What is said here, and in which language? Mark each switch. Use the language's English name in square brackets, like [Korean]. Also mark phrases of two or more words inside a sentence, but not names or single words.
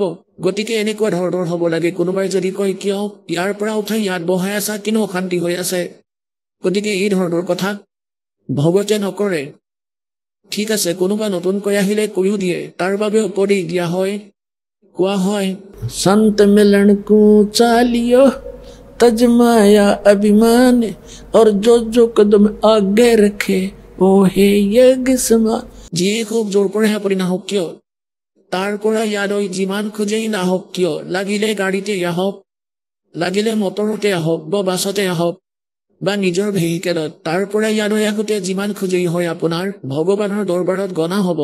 [Assamese] গতিকে এনেকুৱা ধৰণৰ হ'ব লাগে। কোনোবাই যদি কয় কিয় ইয়াৰ পৰা উঠাই ইয়াত বহাই আছা, কিনো অশান্তি হৈ আছে, গতিকে এই ধৰণৰ কথা ভগৱতে নকৰে। ঠিক আছে, কোনোবা নতুনকৈ আহিলে কৈও দিয়ে, তাৰ বাবে উপদেশ দিয়া হয়। কোৱা হয় [Hindi] संत मिलन को चालियो तजमाया अभिमान और जो जो कदम आगे रखे वो है यज्ञ समान। [Assamese] যিয়ে খুব জোৰ কৰে আপুনি নাহক কিয়, তাৰ পৰা ইয়ালৈ যিমান খোজেই নাহক কিয়, লাগিলে গাড়ীতে আহক, লাগিলে মটৰতে আহক বা বাছতে আহক বা নিজৰ ভেহিকেলত, তাৰ পৰা ইয়ালৈ আহোঁতে যিমান খোজেই হয় আপোনাৰ ভগৱানৰ দৰবাৰত গণা হ'ব।